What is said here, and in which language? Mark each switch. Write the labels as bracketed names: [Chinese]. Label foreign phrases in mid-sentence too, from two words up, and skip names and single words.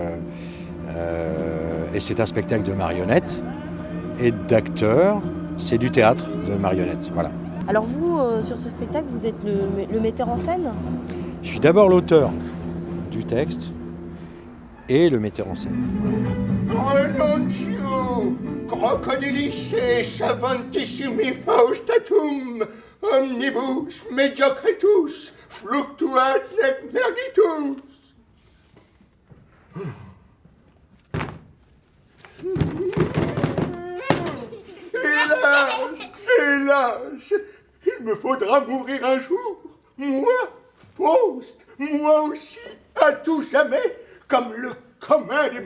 [French] Et c'est un spectacle de marionnettes et d'acteurs. C'est du théâtre de marionnettes. Voilà. Alors vous, sur ce spectacle, vous êtes le metteur en scène? Je suis d'abord l'auteur du texte et le metteur en scène. [Latin] Renuncio, crocodilice, savantissimi faustatum, omnibus mediocritus, fluctuat nec mergitus. [French] Hélas, hélas, il me faudra mourir un jour. Moi, Faust, moi aussi, à tout jamais, comme le commun des